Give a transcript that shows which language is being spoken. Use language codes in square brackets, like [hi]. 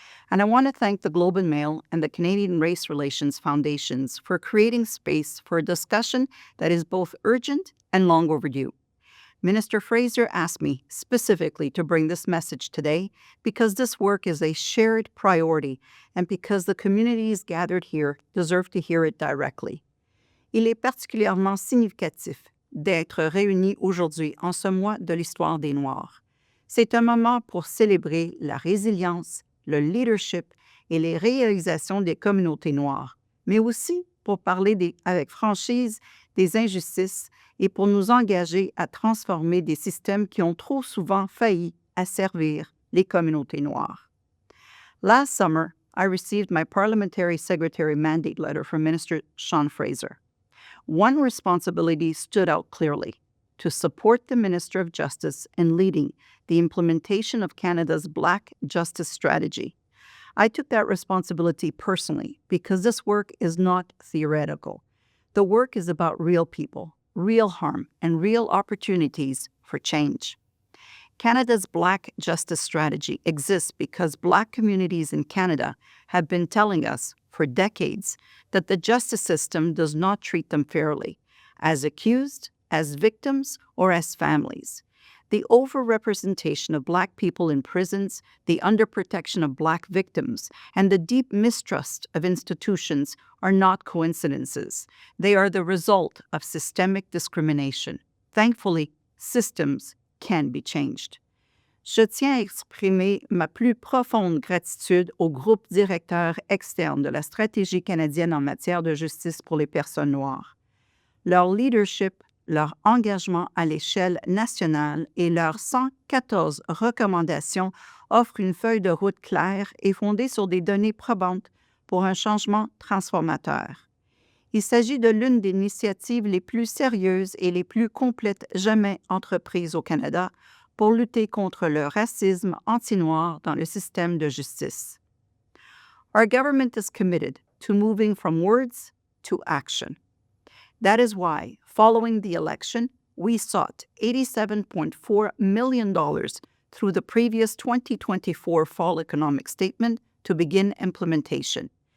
[en] And I want to thank the Globe and Mail and the Canadian Race Relations Foundations for creating space for a discussion that is both urgent and long overdue. Minister Fraser asked me specifically to bring this message today because this work is a shared priority and because the communities gathered here deserve to hear it directly. [fr] Il est particulièrement significatif d'être réunis aujourd'hui en ce mois de l'histoire des Noirs. C'est un moment pour célébrer la résilience, le leadership et les réalisations des communautés noires, mais aussi pour parler avec franchise des injustices et pour nous engager à transformer des systèmes qui ont trop souvent failli à servir les communautés noires. [en] Last summer, I received my Parliamentary Secretary mandate letter from Minister Sean Fraser. One responsibility stood out clearly: to support the Minister of Justice in leading the implementation of Canada's Black Justice Strategy. I took that responsibility personally because this work is not theoretical. The work is about real people, real harm, and real opportunities for change. Canada's Black Justice Strategy exists because Black communities in Canada have been telling us for decades that the justice system does not treat them fairly, as accused, as victims, or as families. The overrepresentation of Black people in prisons, the underprotection of Black victims, and the deep mistrust of institutions are not coincidences. They are the result of systemic discrimination. Thankfully, systems can be changed. [fr] Je tiens à exprimer ma plus profonde gratitude au groupe directeur externe de la stratégie canadienne en matière de justice pour les personnes noires. Leur leadership, leur engagement à l'échelle nationale et leurs 114 recommandations offrent une feuille de route claire et fondée sur des données probantes pour un changement transformateur. Il s'agit de l'une des initiatives les plus sérieuses et les plus complètes jamais entreprises au Canada pour lutter contre le racisme anti-noir dans le système de justice. [en] Our government is committed to moving from words to action. That is why, following the election, we sought $87.4 million through the previous 2024 Fall Economic Statement to begin implementation.